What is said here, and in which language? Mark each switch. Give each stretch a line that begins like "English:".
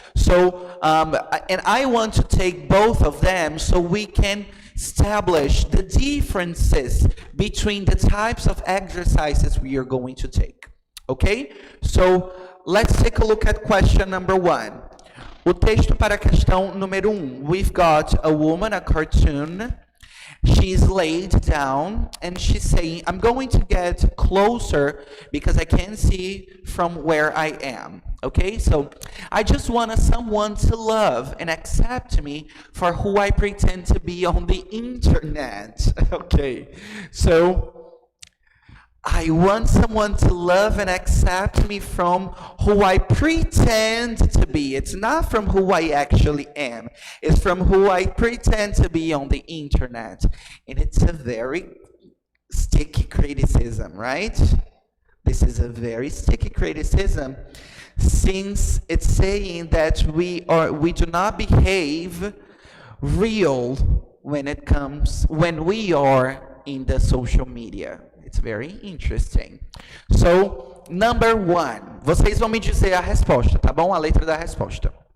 English: So, and I want to take both of them so we can establish the differences between the types of exercises we are going to take. Okay? So, let's take a look at question number 1.
Portuguese: O texto para a questão número 1.
English: We've got a woman, a cartoon. She's laid down and she's saying, I'm going to get closer because I can't see from where I am. Okay, so I just want someone to love and accept me for who I pretend to be on the internet. Okay, so I want someone to love and accept me from who I pretend to be. It's not from who I actually am. It's from who I pretend to be on the internet. And it's a very sticky criticism, right? This is a very sticky criticism since it's saying that we do not behave real when we are in the social media. It's very interesting. So, number 1.
Portuguese: Vocês vão me dizer a resposta, tá bom? A letra da resposta.